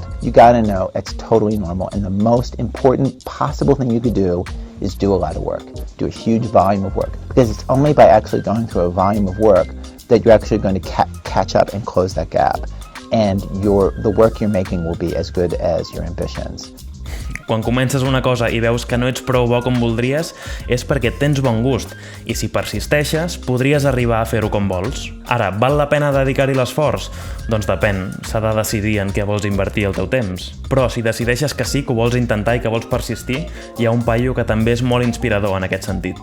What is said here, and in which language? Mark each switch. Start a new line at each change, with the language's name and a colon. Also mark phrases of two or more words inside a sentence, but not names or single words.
English: You gotta know it's totally normal. And the most important possible thing you could do is do a lot of work. Do a huge volume of work. Because it's only by actually going through a volume of work that you're actually going to catch up and close that gap. And the work you're making will be as good as your ambitions.
Catalan: Quan comences una cosa i veus que no ets prou bo com voldries, és perquè tens bon gust, i si persisteixes, podries arribar a fer-ho com vols. Ara, val la pena dedicar-hi l'esforç? Doncs depèn, s'ha de decidir en què vols invertir el teu temps. Però si decideixes que sí, que ho vols intentar i que vols persistir, hi ha un paio que també és molt inspirador en aquest sentit.